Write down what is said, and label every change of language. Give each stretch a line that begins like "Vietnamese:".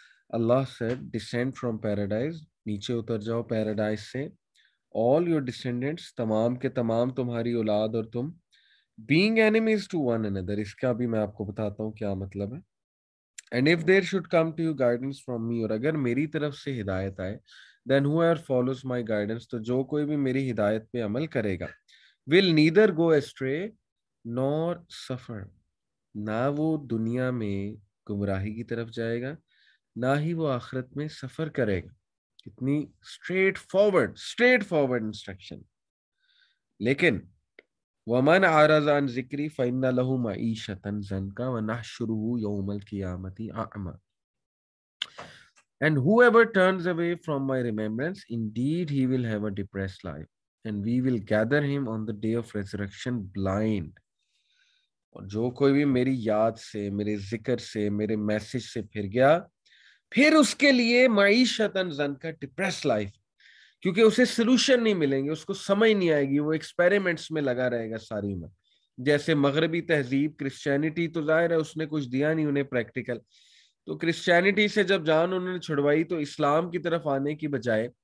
English: Allah said, descend from paradise.
Urdu: نیچے اتر جاؤ paradise سے.
English: all your descendants،
Urdu: تمام کے تمام تمہاری اولاد اور تم،
English: being enemies to one another.
Urdu: اس کا بھی میں آپ کو بتاتا ہوں کیا مطلب ہے.
English: And if there should come to you guidance from me،
Urdu: اور اگر میری طرف سے ہدایت آئے،
English: then whoever follows my guidance،
Urdu: تو جو کوئی بھی میری ہدایت پہ عمل کرے گا،
English: will neither go astray nor suffer،
Urdu: نہ وہ دنیا میں گمراہی کی طرف جائے گا، نہ ہی وہ آخرت میں سفر کرے گا. کتنی اسٹریٹ فارورڈ انسٹرکشن.
Arabic: لیکن وَمَنْ أَعْرَضَ عَنْ ذِكْرِي فَإِنَّ لَهُ مَعِيشَةً ضَنْكًا وَنَحْشُرُهُ يَوْمَ الْقِيَامَةِ أَعْمَىٰ.
English: And whoever turns away from my remembrance, indeed he will have a depressed life, and we will gather him on the day of resurrection blind.
Urdu: اور جو کوئی بھی میری یاد سے، میرے ذکر سے، میرے میسج سے پھر گیا، پھر اس کے لیے
Arabic: معیشتاً ضنکا،
Urdu: ڈپریس لائف، کیونکہ اسے سلوشن نہیں ملیں گے، اس کو سمجھ نہیں آئے گی، وہ ایکسپیریمنٹس میں لگا رہے گا ساری عمر. جیسے مغربی تہذیب کرسچینٹی، تو ظاہر ہے اس نے کچھ دیا نہیں انہیں پریکٹیکل. تو کرسچینٹی سے جب جان انہوں نے چھڑوائی تو اسلام کی طرف آنے کی بجائے